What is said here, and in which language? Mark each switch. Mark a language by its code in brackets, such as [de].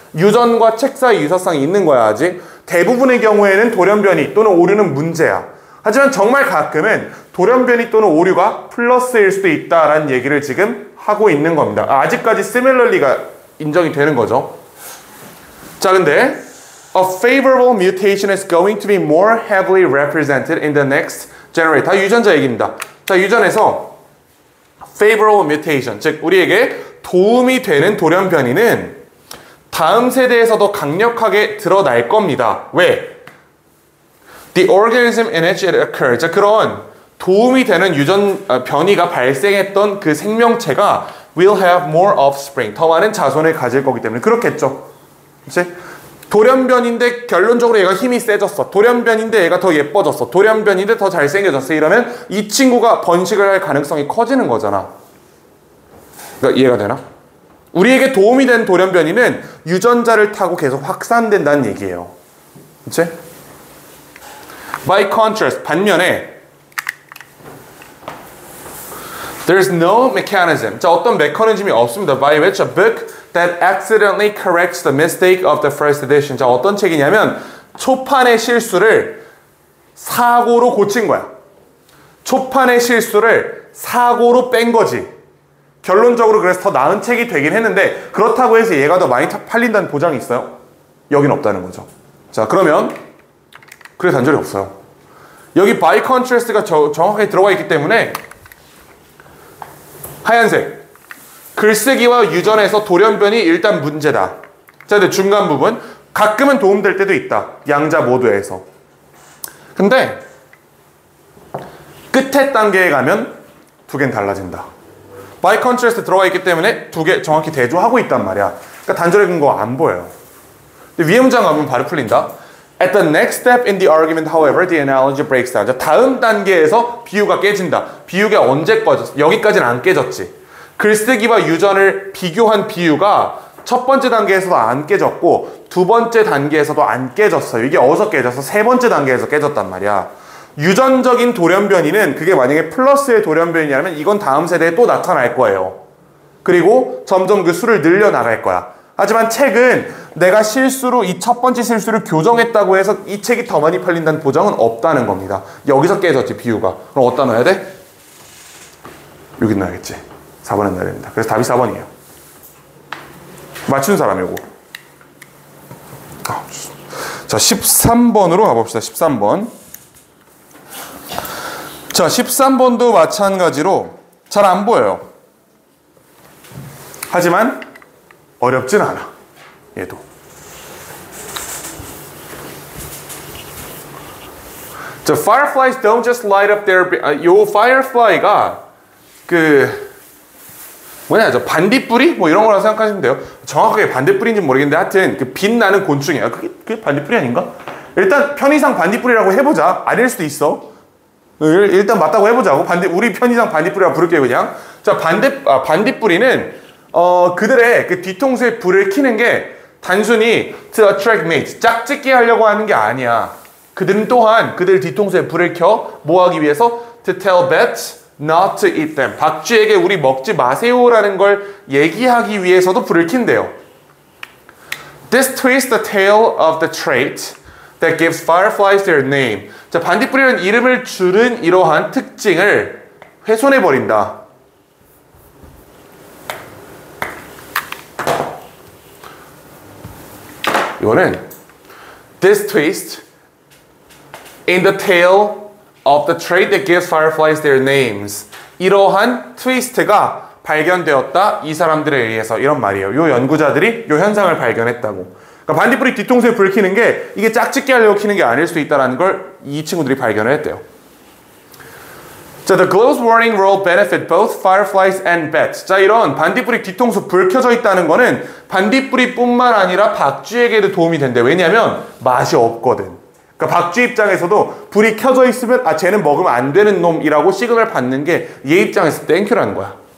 [ko] 유전과 책 사이 유사성이 있는 거야. 아직 대부분의 경우에는 돌연변이 또는 오류는 문제야. 하지만 정말 가끔은 돌연변이 또는 오류가 플러스일 수도 있다라는 얘기를 지금 하고 있는 겁니다. 아직까지 similarly가 인정이 되는 거죠. 자, 근데 [en] a favorable mutation is going to be more heavily represented in the next generation. [ko] 다 유전자 얘기입니다. 자, 유전에서 favorable mutation, 즉 우리에게 도움이 되는 돌연변이는 다음 세대에서 더 강력하게 드러날 겁니다. 왜? [en] The organism in which it occurs. [ko] 자, 그런 도움이 되는 변이가 발생했던 그 생명체가 [en] will have more offspring. [ko] 더 많은 자손을 가질 거기 때문에 그렇겠죠. 그치? 돌연변인데 결론적으로 얘가 힘이 세졌어. 돌연변인데 얘가 더 예뻐졌어. 돌연변인데 더 잘생겨졌어. 이러면 이 친구가 번식을 할 가능성이 커지는 거잖아. 그러니까 이해가 되나? 우리에게 도움이 된 돌연변이는 유전자를 타고 계속 확산된다는 얘기예요. 그치? [en] By contrast, [ko] 반면에 [en] There's no mechanism. [ko] 자, 어떤 메커니즘이 없습니다. [en] By which a book that accidentally corrects the mistake of the first edition. [ko] 자, 어떤 책이냐면 초판의 실수를 사고로 고친 거야. 초판의 실수를 사고로 뺀 거지. 결론적으로 그래서 더 나은 책이 되긴 했는데 그렇다고 해서 얘가 더 많이 팔린다는 보장이 있어요? 여긴 없다는 거죠. 자, 그러면 그래 단절이 없어요. 여기 [en] by contrast [ko] 가 정확하게 들어가 있기 때문에 하얀색 글쓰기와 유전에서 돌연변이 일단 문제다. 자, 근데 중간 부분 가끔은 도움될 때도 있다. 양자 모두에서. 근데 끝에 단계에 가면 두 개는 달라진다. [en] by contrast [ko] 들어가 있기 때문에 두 개 정확히 대조하고 있단 말이야. 그러니까 단절의 근거 안 보여요. 근데 위에 문장 가면 바로 풀린다. [en] At the next step in the argument, however, the analogy breaks down. [ko] 자, 다음 단계에서 비유가 깨진다. 비유가 언제 꺼졌어? 여기까지는 안 깨졌지. 글쓰기와 유전을 비교한 비유가 첫 번째 단계에서도 안 깨졌고 두 번째 단계에서도 안 깨졌어요. 이게 어디서 깨져서 세 번째 단계에서 깨졌단 말이야. 유전적인 돌연변이는 그게 만약에 플러스의 돌연변이라면 이건 다음 세대에 또 나타날 거예요. 그리고 점점 그 수를 늘려나갈 거야. 하지만 책은 내가 실수로 이 첫 번째 실수를 교정했다고 해서 이 책이 더 많이 팔린다는 보장은 없다는 겁니다. 여기서 깨졌지, 비유가. 그럼 어디다 넣어야 돼? 여기 넣어야겠지. 4번에 넣어야 됩니다. 그래서 답이 4번이에요. 맞춘 사람 이거. 자, 13번으로 가봅시다. 13번. 자, 13번도 마찬가지로 잘 안 보여요. 하지만 어렵진 않아. 얘도. 자, [en] fireflies don't just light up their... [ko] 요 firefly가 뭐냐, 저 반딧불이? 뭐 이런 거라고 생각하시면 돼요. 정확하게 반딧불인지 모르겠는데 하여튼 그 빛나는 곤충이에요. 그게 반딧불이 아닌가? 일단 편의상 반딧불이라고 해보자. 아닐 수도 있어. 일단 맞다고 해보자고. 우리 편의상 반딧불이라고 부를게요, 그냥. 자, 반딧불이는 그들의 그 뒤통수에 불을 켜는 게 단순히 [en] to attract mates, [ko] 짝짓기 하려고 하는 게 아니야. 그들은 또한 그들 뒤통수에 불을 켜 뭐 하기 위해서 [en] to tell bats not to eat them. [ko] 박쥐에게 우리 먹지 마세요라는 걸 얘기하기 위해서도 불을 킨대요. [en] This twists the tail of the trait that gives fireflies their name. [ko] 자, 반딧불이라는 이름을 주는 이러한 특징을 훼손해버린다. 이거는 [en] this twist in the tail of the trait that gives fireflies their names. [ko] 이러한 트위스트가 발견되었다. 이 사람들에 의해서 이런 말이에요. 요 연구자들이 요 현상을 발견했다고. 그러니까 반딧불이 뒤통수에 불 켜는 게 이게 짝짓기 하려고 켜는 게 아닐 수 있다는 걸 이 친구들이 발견을 했대요. 자, [en] the glow's warning will benefit both fireflies and bats. [ko] 자, 이런 반딧불이 뒤통수 불 켜져 있다는 거는 반딧불이뿐만 아니라 박쥐에게도 도움이 된대. 왜냐하면 맛이 없거든. 그러니까 박쥐 입장에서도 불이 켜져 있으면 쟤는 먹으면 안 되는 놈이라고 시그널을 받는 게 얘 입장에서 땡큐라는 거야.